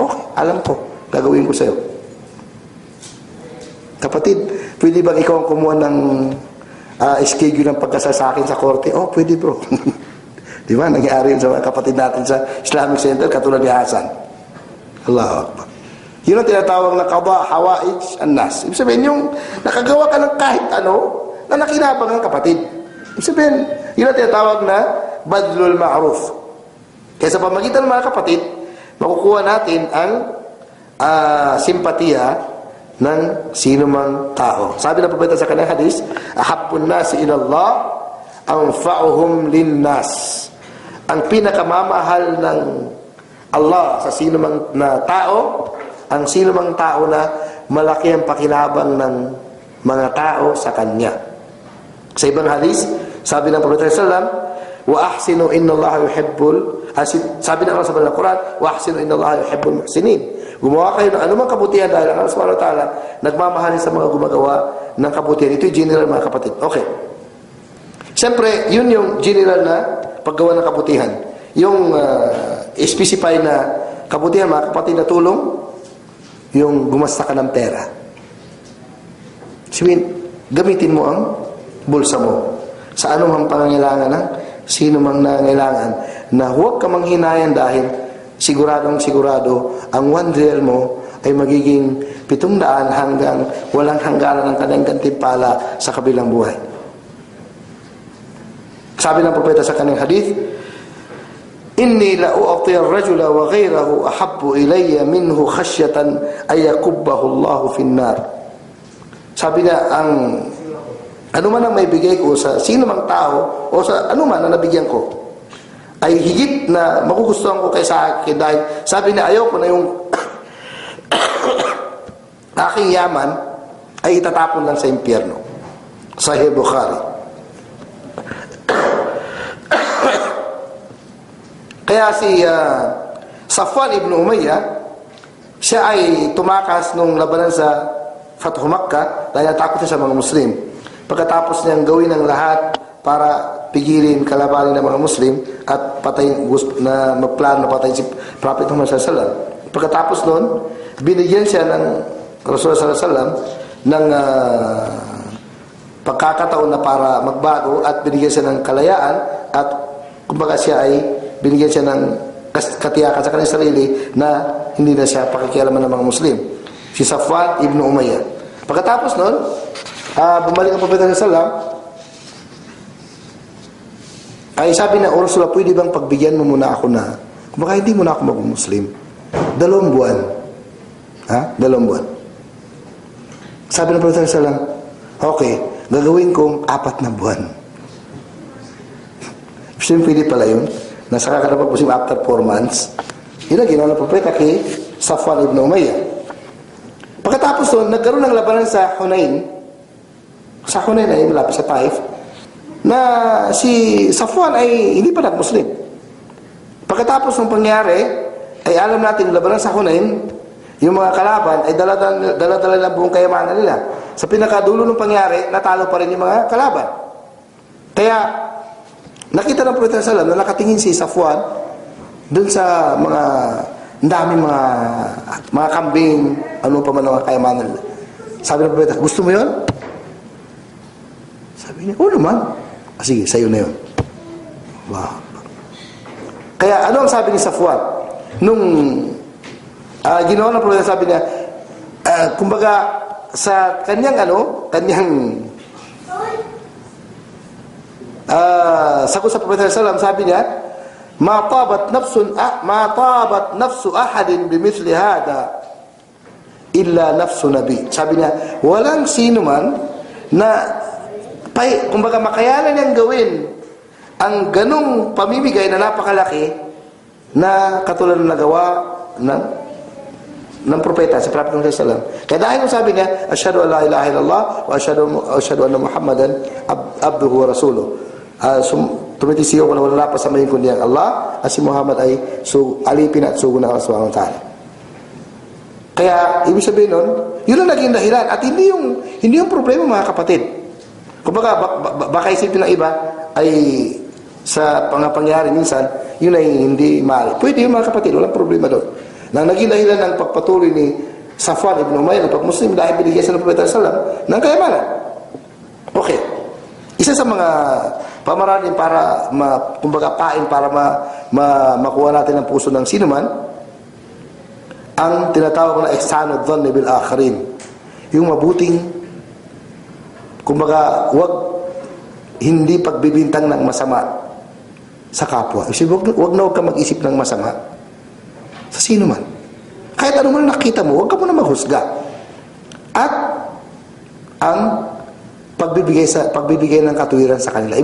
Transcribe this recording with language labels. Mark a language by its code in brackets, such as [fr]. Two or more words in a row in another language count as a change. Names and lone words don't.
[tl] Okay, alam ko, gagawin ko sa'yo. Kapatid, pwede bang ikaw ang kumuha ng schedule ng pagkasal sa akin sa korte? Oh, pwede bro. Di ba? Nangyari yun sa mga kapatid natin sa Islamic Center, katulad ni Hasan. [ar] الله أكبر. [tl] Yun ang tinatawag na [ar] قضاء حوائج الناس. [tl] Ibig sabihin, yung nakagawa ka ng kahit ano, na nakinabang ng kapatid. Ibig sabihin, yun ang tinatawag na [ar] بذل المعروف. [tl] Kaya sa pamagitan ng mga kapatid, makukuha natin ang simpatiya ng sino mang tao. Sabi ng propeta sa kanyang hadis, [ar] أحب الناس إلى الله أنفعهم للناس. [tl] Ang pinakamamahal ng Allah sa sino mang na tao, ang sino mang tao na malaki ang pakinabang ng mga tao sa kanya. Sa ibang hadis, sabi ng propeta [ar] صلى الله عليه وسلم, وأحسنوا إن الله يحب, [tl] sabi ng Allah sa Quran, [ar] وأحسنوا إن الله يحب المحسنين. [tl] Gumawa kayo ng anumang kabutihan dahil ang Allah [ar] سبحانه وتعالى [tl] nagmamahalin sa mga gumagawa ng kabutihan. Ito'y general mga kapatid. Okay. Siyempre, yun yung general na paggawa ng kabutihan. Yung specify na kabutihan mga kapatid na tulong, yung gumasta ka ng pera. Sabihin, gamitin mo ang bulsa mo sa anumang pangangailangan ng sino mang nangangailangan, na huwag ka manghinayan dahil siguradong sigurado ang 1 real mo ay magiging 700 hanggang walang hangganan ng kanyang gantimpala sa kabilang buhay. Sabi ng propeta sa kanyang hadith, [ar] إني لأعطي الرجل وغيره أحب إلي منه خشية أن يكبه الله في النار. [tl] Sabi niya, ang ano man ang may bigay ko sa sino mang tao o sa ano man na nabigyan ko ay higit na magugustuhan ko kaysa akin, dahil sabi niya, ayoko na yung aking yaman ay itatapon lang sa impyerno. Sahih Bukhari. Kaya si Safwan ibn Umayyah, siya ay tumakas nung labanan sa Fathu Makkah dahil natakot siya sa mga Muslim. Pagkatapos niyang gawin ang lahat para pigilin, kalabanin ng mga Muslim at patayin, na magplano na patayin si Prophet Muhammad [ar] صلى الله عليه وسلم. [tl] Pagkatapos noon, binigyan siya ng Rasulullah [ar] صلى الله عليه وسلم [tl] ng pagkakataon na para magbago, at binigyan siya ng kalayaan, at kumbaga siya ay binigyan siya ng katiyakan sa kanyang sarili na hindi na siya pakikialaman ng mga Muslim. Si Safwan ibn Umayyah. Pagkatapos noon, bumalik ang Propeta [ar] صلى الله عليه وسلم, [tl] ay sabi na, O Rasulullah, pwede bang pagbigyan mo muna ako na, kumbaga hindi muna ako mag-Muslim, 2 buwan. Ha? 2 buwan. Sabi ng Propeta [ar] صلى الله عليه وسلم, [tl] okay, gagawin kong 4 na buwan. Siyempre, pwede pala yun. Nasa kakarapag Muslim [en] after 4 months. [tl] Yun ang ginawa ng Propeta kay Safwan ibn Umayyah. Pagkatapos doon, nagkaroon ng labanan sa Hunain. Sa Hunain ay malapit sa Taif, na si Safwan ay hindi pa nag-Muslim. Pagkatapos ng pangyari, ay alam natin, labanan sa Hunain, yung mga kalaban ay dala-dala ng buong kayamanan nila. Sa pinakadulo ng pangyari, natalo pa rin yung mga kalaban. Kaya, nakita ng Propeta [ar] صلى الله عليه وسلم [tl] na nakatingin si Safwan dun sa mga daming mga kambing, ano pa man ang mga kayamanan nila. Sabi ng Propeta, gusto mo yun? Sabi niya, oo naman. Sige, sa'yo na yun. Wow. Kaya ano ang sabi ni Safwan? Nung ginawa ng Propeta, sabi niya, kumbaga, sa kanyang sagot sa Propeta sallallahu sabi niya, [ar] ما طابت نفس أحد بمثل هذا إلا نفس نبي. [tl] Sabi niya, walang sino man na kumbaga makayanan niyang gawin ang ganung pamimigay na napakalaki na katulad ng nagawa ng propeta sa Propeta Muhammad [ar] صلى الله عليه وسلم. [tl] Kaya dahil sabi niya, [ar] أشهد أن لا إله إلا الله وأشهد أن محمدا عبده ورسوله. [tl] Tumitisiyo ko na wala pa sa mayin kundi ang Allah at si Muhammad ay alipin at sugo na Allah [ar] سبحانه وتعالى. [tl] Kaya ibig sabihin nun, yun ang naging dahilan at hindi yung problema, mga kapatid. Kumbaga baka isipin ng iba ay sa pangyayari minsan yun ay hindi mahal. Pwede yung mga kapatid, walang problema doon. Na naging dahilan ng pagpatuloy ni Safwan ibn Umayyah, pag-Muslim, dahil binigyan siya ng Propeta [ar] صلى الله عليه وسلم [tl] ng kayamanan. Okay. Isa sa mga pamamaraan para kumbaga pain para makuha natin ang puso ng sinuman, ang tinatawag na [ar] إحسان الظن بالآخرين. [tl] Yung mabuting, kumbaga, hindi pagbibintang ng masama sa kapwa. Huwag na ka mag-isip ng masama sa sino man. Kahit ano man nakita mo, huwag ka muna maghusga. At ang pagbibigay ng katuwiran sa kanila.